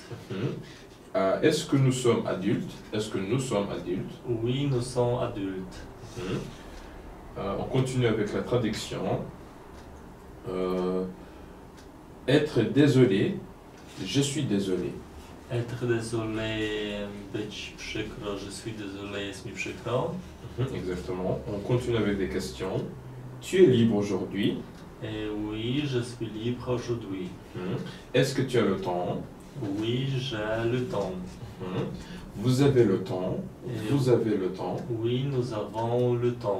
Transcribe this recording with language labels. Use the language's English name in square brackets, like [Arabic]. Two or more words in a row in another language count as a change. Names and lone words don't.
[French] Est-ce que nous sommes adultes? Est-ce que nous sommes adultes? Oui, nous sommes adultes. On continue avec la traduction. Être désolé. Je suis désolé. Être désolé, [Polish] być przykro, [French] je suis désolé, [Polish] jest mi przykro. [French] Exactement. On continue avec des questions. Tu es libre aujourd'hui? Et oui, je suis libre aujourd'hui. Est-ce que tu as le temps? Oui, j'ai le temps. Vous avez le temps? Et Vous avez le temps? oui, nous avons le temps.